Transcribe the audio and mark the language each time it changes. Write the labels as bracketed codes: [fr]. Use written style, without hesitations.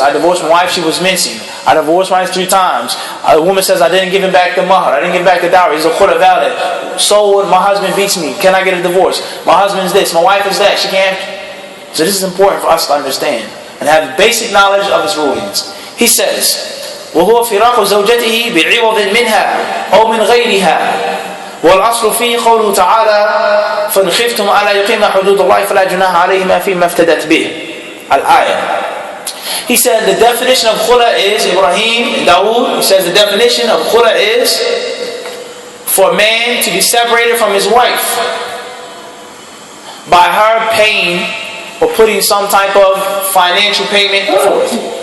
[en] I divorced my wife, she was mincing. I divorced my wife 3 times. A woman says, I didn't give him back the mahar. I didn't give him back the dowry. Is the khula valid? So what? My husband beats me. Can I get a divorce? My husband's this. My wife is that. She can't. So this is important for us to understand and have basic knowledge of his rulings. He says, [ar] وهو فراق زوجته بعوض منها أو من غيرها والأصل فيه قوله تعالى فإن خفتم ألا يقيم حدود الله فلا جناح عليهما فيما افتدت به الآية. [en] He said the definition of khula is, Ibrahim and Dawood, he says the definition of khula is for a man to be separated from his wife by her paying or putting some type of financial payment forth.